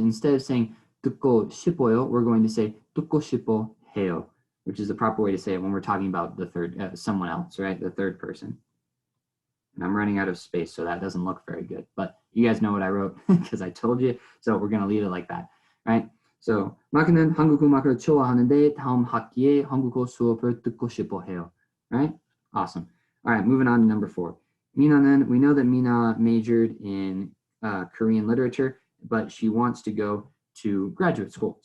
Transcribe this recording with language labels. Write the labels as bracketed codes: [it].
[en] Instead of saying [ko] 듣고 싶어요, [en] we're going to say [ko] 듣고 싶어 해요, [en] which is the proper way to say it when we're talking about the third, someone else, right? The third person. And I'm running out of space, so that doesn't look very good. But you guys know what I wrote because I told you. So we're going to leave it like that, right? [ko] So 마크는 한국 음악을 좋아하는데 다음 학기에 한국어 수업을 듣고 싶어 해요. [en] Right? Awesome. All right, moving on to number 4. Mina는, we know that Mina majored in Korean literature, but she wants to go to graduate school.